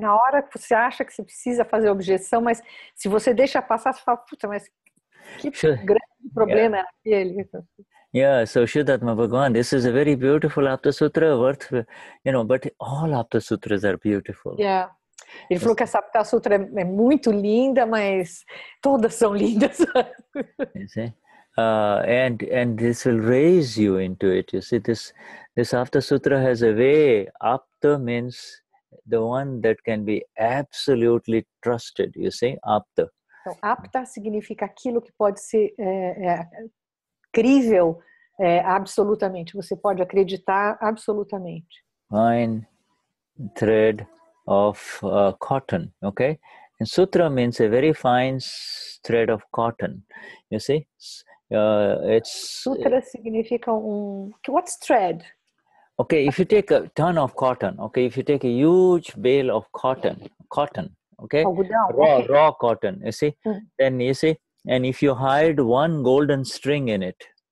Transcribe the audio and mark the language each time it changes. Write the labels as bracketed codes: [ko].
[pt] Na hora que você acha que você precisa fazer objeção, mas se você deixa passar, você fala, puta, mas que grande problema é aquele? [en] Yeah, so Vishuddhatma Bhagavan, this is a very beautiful Aptasutra, worth, but all Aptasutras are beautiful. Yeah. [pt] Ele falou que essa Aptasutra é muito linda, mas todas são lindas. [en] You see? And this will raise you into it. You see, this Aptasutra has a way. Apta means the one that can be absolutely trusted. You see, Apta. [pt] Então, apta significa aquilo que pode ser crível absolutamente. Você pode acreditar absolutamente. [en] Fine thread of cotton, okay? And sutra means a very fine thread of cotton. You see, [pt] Sutra significa [en] what's thread? Okay, if you take a ton of cotton, okay, if you take a huge bale of cotton, okay, raw cotton, you see, then you see, and if you hide one golden string in it.